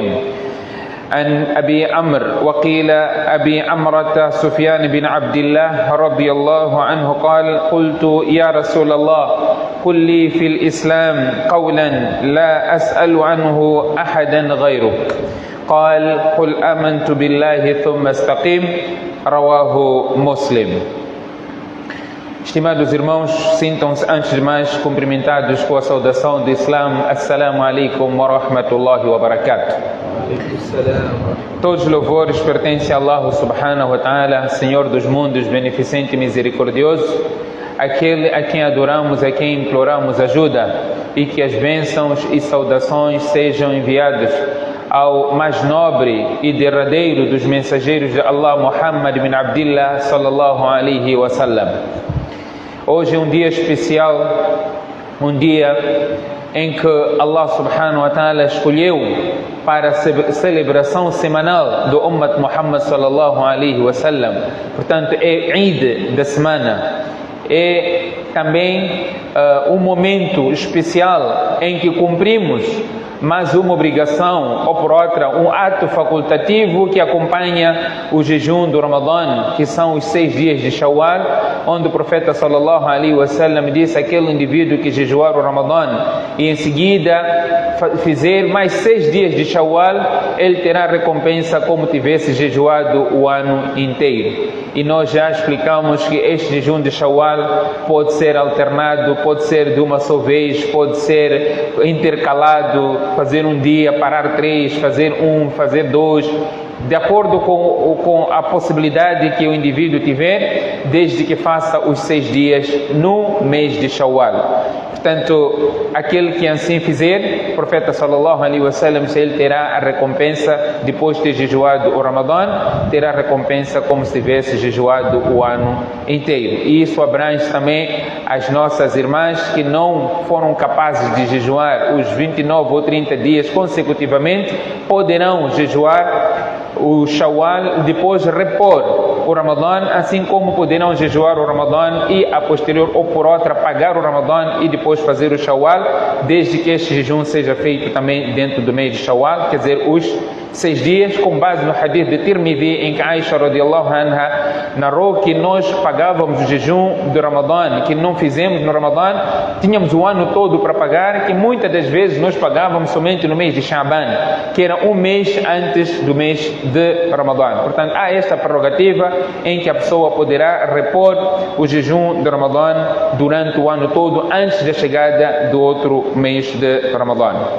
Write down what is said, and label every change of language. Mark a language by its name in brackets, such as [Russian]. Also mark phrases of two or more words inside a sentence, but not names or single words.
[Arabic] عن أبي عمرو وقيل أبي عمرة سفيان بن عبد الله رضي الله عنه قال قلت يا رسول الله قل لي في الإسلام قولا لا أسأل عنه أحدا غيرك قال قل آمنت بالله ثم استقيم رواه مسلم. [Portuguese] Estimados irmãos, sintam-se antes de mais cumprimentados com a saudação do Islam. [Arabic] السلام عليكم ورحمة الله وبركاته. [Portuguese] Todos os louvores pertencem a Allah [Arabic] سبحانه وتعالى, [Portuguese] Senhor dos mundos, beneficente e misericordioso, aquele a quem adoramos, a quem imploramos ajuda, e que as bênçãos e saudações sejam enviadas ao mais nobre e derradeiro dos mensageiros de Allah, Muhammad bin Abdillah [Arabic] صلى الله عليه وسلم. [Portuguese] Hoje é um dia especial, um dia em que Allah [Arabic] سبحانه وتعالى [Portuguese] escolheu para a celebração semanal do Ummat Muhammad [Arabic] صلى الله عليه وسلم. [Portuguese] Portanto, é Eid da semana. É também um momento especial em que cumprimos mais uma obrigação, ou por outra, um ato facultativo que acompanha o jejum do Ramadã, que são os 6 dias de Shawwal, onde o profeta [Arabic] صلى الله عليه وسلم [Portuguese] disse: aquele indivíduo que jejuar o Ramadã e em seguida fizer mais 6 dias de Shawwal, ele terá recompensa como tivesse jejuado o ano inteiro. E nós já explicamos que este jejum de Shawwal pode ser alternado, pode ser de uma só vez, pode ser intercalado, fazer um dia, parar 3, fazer 1, fazer 2, de acordo com a possibilidade que o indivíduo tiver, desde que faça os 6 dias no mês de Shawwal. Portanto, aquele que assim fizer, o profeta [Arabic] صلى الله عليه وسلم, [Portuguese] ele terá a recompensa depois de ter jejuado o Ramadã, terá a recompensa como se tivesse jejuado o ano inteiro. E isso abrange também as nossas irmãs que não foram capazes de jejuar os 29 ou 30 dias consecutivamente, poderão jejuar o Shawwal, depois repor o Ramadã, assim como poderão jejuar o Ramadã e a posterior ou por outra pagar o Ramadã e depois fazer o Shawwal, desde que este jejum seja feito também dentro do mês de Shawwal, quer dizer, os 6 dias, com base no hadith de Tirmidhi, em que Aisha [Arabic] رضي الله عنها [Portuguese] narrou que nós pagávamos o jejum do Ramadã, que não fizemos no Ramadã, tínhamos o ano todo para pagar, que muitas das vezes nós pagávamos somente no mês de Sha'ban, que era um mês antes do mês de Ramadã. Portanto, há esta prerrogativa em que a pessoa poderá repor o jejum do Ramadã durante o ano todo, antes da chegada do outro mês de Ramadã.